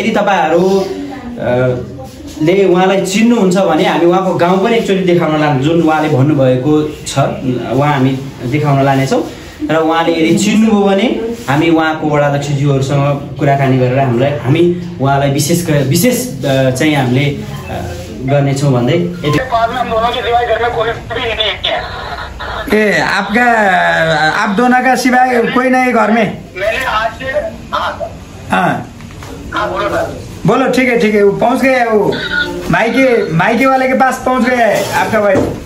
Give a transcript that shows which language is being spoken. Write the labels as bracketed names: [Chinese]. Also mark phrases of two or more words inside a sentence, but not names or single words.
[Nepali] यदि तपाईँहरू ले उहाँलाई चिन्नुहुन्छ भने हामी उहाँको गाउँ पनि एकचोटि देखाउन लान्छौँ, जुन उहाँले भन्नुभएको छ उहाँ हामी देखाउन लानेछौँ। र उहाँले यदि चिन्नुभयो भने हामी उहाँको वडाध्यक्षज्यूहरूसँग कुराकानी गरेर हामी उहाँलाई विशेष चाहिँ हामीले गर्नेछौँ भन्दै [Hindi] आप दोनों का सिवाय कोई नहीं घर में? हाँ बोलो। ठीक है, वो पहुंच गए, वो माइके वाले के पास पहुंच गया है आपका भाई।